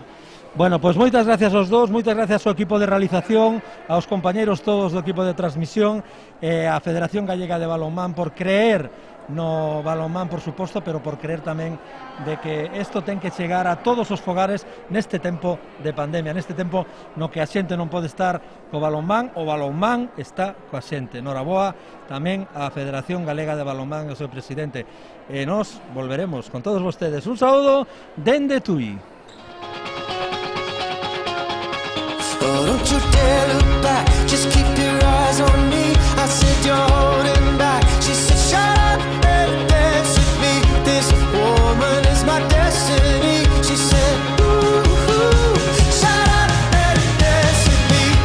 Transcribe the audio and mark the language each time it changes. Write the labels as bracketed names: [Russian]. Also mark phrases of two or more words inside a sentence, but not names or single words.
[Galician] Bueno, pois moitas gracias aos dous, moitas gracias ao equipo de realización, aos compañeiros todos do equipo de transmisión, e á Federación Gallega de Balonmán por creer no balonmán, por suposto, pero por creer tamén de que isto ten que chegar a todos os fogares neste tempo de pandemia, neste tempo no que a xente non pode estar co balonmán, o balonmán está coa xente. Noraboa tamén á Federación Galega de Balonmán e ao seu presidente. E nos volveremos con todos vostedes. Un saúdo dende Tui. [English] Oh, don't you dare look back, just keep your eyes on me. I said you're holding back. She said shut up and dance with me. This woman is my destiny. She said ooh, ooh, shut up and dance with me.